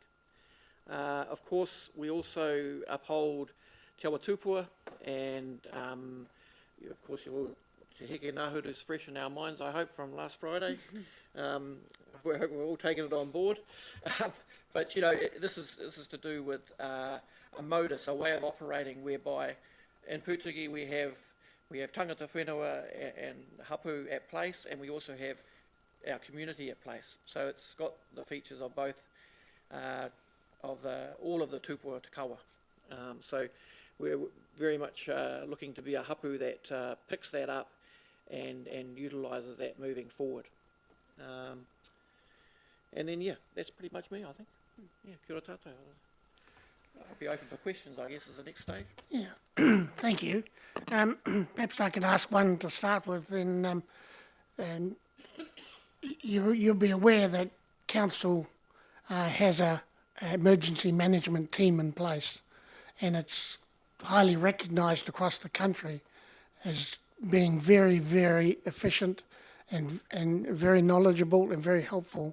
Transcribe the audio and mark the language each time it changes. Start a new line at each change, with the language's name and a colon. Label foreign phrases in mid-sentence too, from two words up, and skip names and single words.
English: Of course, we also uphold Te Awa Tupua, and of course, Te Heke Nahuru is fresh in our minds, I hope, from last Friday. We hope we're all taking it on board. But, you know, this is to do with a modus, a way of operating whereby in Pūtiki we have
Māori: tangata whenua
English: and hapu at place, and we also have our community at place. So it's got the features of both, all of the
Māori: tupua te kawa.
English: So we're very much looking to be a hapu that picks that up and utilises that moving forward. And then, yeah, that's pretty much me, I think. Yeah,
Māori: kia ora tātou.
English: I'll be open for questions, I guess, as the next stage. Yeah, thank you. Perhaps I could ask one to start with. And you'll be aware that council has a emergency management team in place, and it's highly recognised across the country as being very, very efficient and very knowledgeable and very helpful.